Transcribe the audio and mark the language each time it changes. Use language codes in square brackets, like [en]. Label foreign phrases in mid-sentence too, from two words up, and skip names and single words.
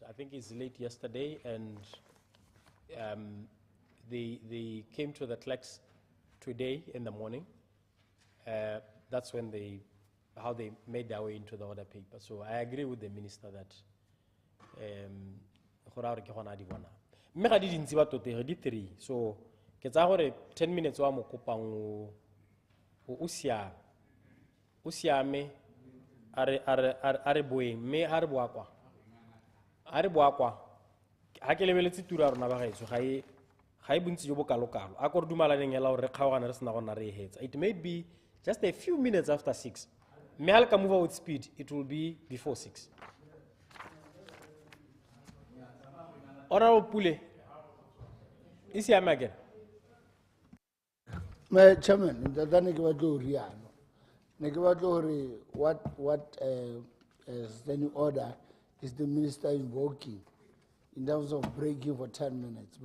[en] I think it's late yesterday, and they came to the clerks today in the morning. That's when how they made their way into the order paper. So I agree with the minister that [tn] mme ga di dintsi ba tote di 3 so ke tsa gore [en] 10 minutes [tn] wa mo kopang o siame a re boeng mme a re boakwa ga ke lebeletse tiro ya rona ba gaetso ga e bontsi jo bo kalo-kalo a ko re dumalaneng hela gore re kgaogana re sena gona re e hetsa. [en] It may be just a few minutes after 6 [tn] mme ga le ka [en] move with speed it will be before 6. Honorable Pule, is he again? My Chairman, what standing order is the minister invoking in terms of breaking for 10 minutes?